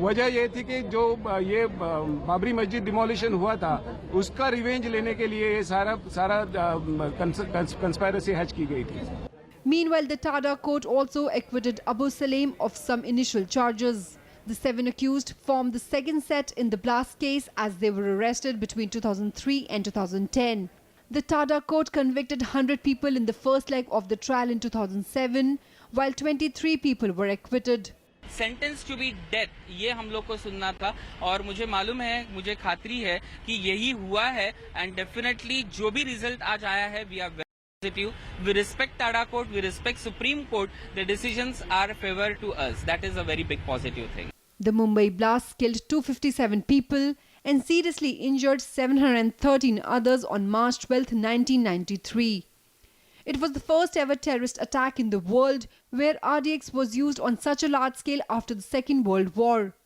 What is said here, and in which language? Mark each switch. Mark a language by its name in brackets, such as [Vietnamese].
[Hindi] वजह ये थी कि जो ये बाबरी मस्जिद डिमोलिशन हुआ था उसका रिवेंज लेने के लिए ये सारा कंस्पायरेसी हैच की गई थी। [English] Meanwhile, the Tada court also acquitted Abu Salim of some initial charges. The 7 accused formed the second set in the blast case as they were arrested between 2003 and 2010. The Tada court convicted 100 people in the first leg of the trial in 2007, while 23 people were acquitted. [Hindi] Sentence to be death ये हम लोग को सुनना था और मुझे मालूम है, मुझे खातरी है कि यही हुआ है एंड डेफिनेटली जो भी रिजल्ट आज आया है we are very positive. [English] We respect TADA court, we respect supreme court. The decisions are favour to us. That is a very big positive thing. The Mumbai blast killed 257 people and seriously injured 713 others on March 12, 1993. It was the first ever terrorist attack in the world where RDX was used on such a large scale after the Second World War.